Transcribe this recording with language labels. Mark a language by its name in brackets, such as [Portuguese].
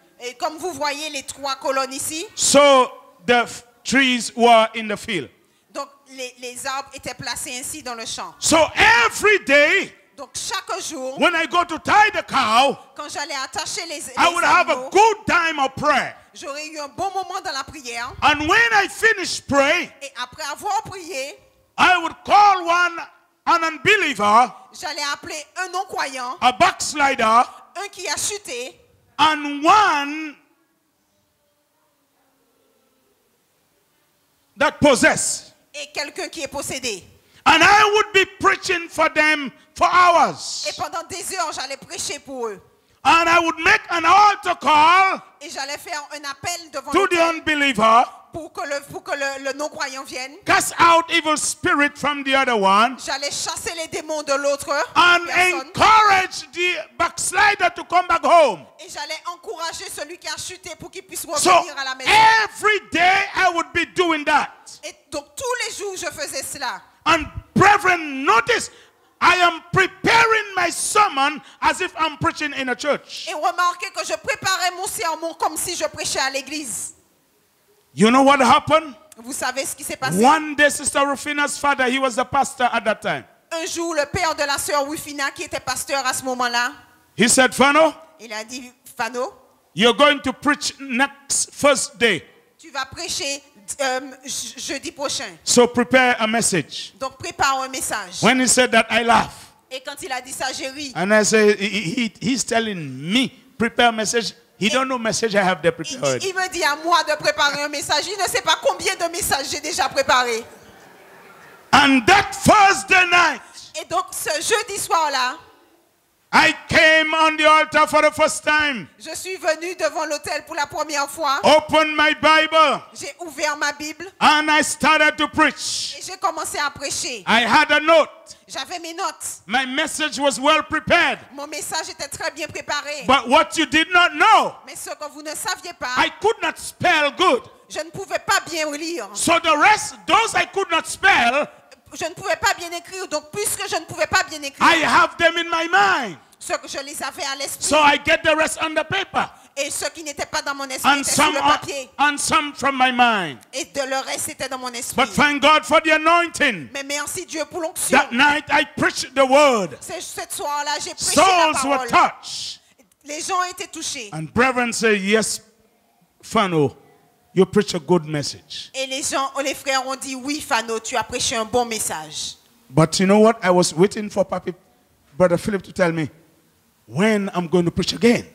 [French] Et comme vous voyez les 3 colonnes ici, [English] so the trees were in the field. [French] donc les arbres étaient placés ainsi dans le champ. [English] So every day, [French] Donc chaque jour, [English] when I go to tie the cow, [French] quand j'allais attacher les [English] I would have a [French] animaux, [English] good time of prayer. [French] j'aurais eu un bon moment dans la prière. [English] And when I finish praying, [French] Et après avoir prié, [English] I would call an unbeliever, [French] j'allais appeler un non-croyant, [English] a backslider, [French] un qui a chuté, [English] and one that possessed. [French] et quelqu'un qui est possédé. [English] And I would be preaching for them for hours. [French] Et pendant des heures, j'allais prêcher pour eux. [English] And I would make an altar call [French] Et j'allais faire un appel devant [English] to the [French] l'autel [English] unbeliever, [French] pour que le non-croyant vienne. [English] cast out evil spirit from the other one, [French] J'allais chasser les démons de l'autre [English] and [French] personne. [English] encourage the backslider to come back home. [French] Et j'allais encourager celui qui a chuté pour qu'il puisse [English] So [French] revenir à la maison. [English] every day I would be doing that. [French] Et donc tous les jours je faisais cela. [English] And brethren, notice, I am preparing my sermon as if I'm preaching in a church. [French] Et remarquez que je préparais mon sermon comme si je prêchais à l'église. [English] You know what happened? [French] Vous savez ce qui s'est passé? [English] One day, Sister Rufina's father, he was the pastor at that time. [French] Un jour, le père de la sœur Wifina, qui était pasteur à ce moment-là, [English] He said, Fano, [French] il a dit, Fano, [English] you're going to preach next first day. [French] tu vas prêcher jeudi prochain. [English] So prepare a message. [French] Donc prépare un message. [English] When he said that, I laughed. [French] Et quand il a dit ça, j'ai ri. [English] And I say, he's telling me, prepare a message. He don't know message I have there prepared. [French] Il me dit à moi de préparer un message. Il ne sait pas combien de messages j'ai déjà préparé. [English] And that Thursday night, [French] Et donc ce jeudi soir-là, [English] I came on the altar for the first time. [French] je suis venu devant l'autel pour la première fois. [English] Opened my Bible. [French] J'ai ouvert ma Bible [English] And I started to preach. [French] et j'ai commencé à prêcher. [English] I had a note. [French] J'avais mes notes. [English] My message was well prepared. [French] Mon message était très bien préparé. [English] But what you did not know, [French] Mais ce que vous ne saviez pas, [English] I could not spell good. [French] je ne pouvais pas bien lire. [English] So the rest, those I could not spell, [French] Je ne pouvais pas bien écrire. Donc, puisque je ne pouvais pas bien écrire, [English] I have them in my mind. [French] ce que je les avais à l'esprit. [English] So I get the rest on the paper. [French] Et ce qui n'était pas dans mon esprit [English] And [French] était sur [English] some, [French] le papier. [English] and some from my mind. [French] Et de le reste était dans mon esprit. [English] But thank God for the anointing. [French] Mais merci Dieu pour l'onction. [English] That night I preached the word. [French] Cette soir-là, j'ai prêché la [English] Souls were [French] parole. [English] touched. [French] Les gens ont été touchés. [English] And brethren say, yes, Fano, you preach a good message. [French] Et les frères ont dit, oui, Fano, tu as prêché un bon message. [English] But you know what? I was waiting for Brother Philip to tell me when I'm going to preach again.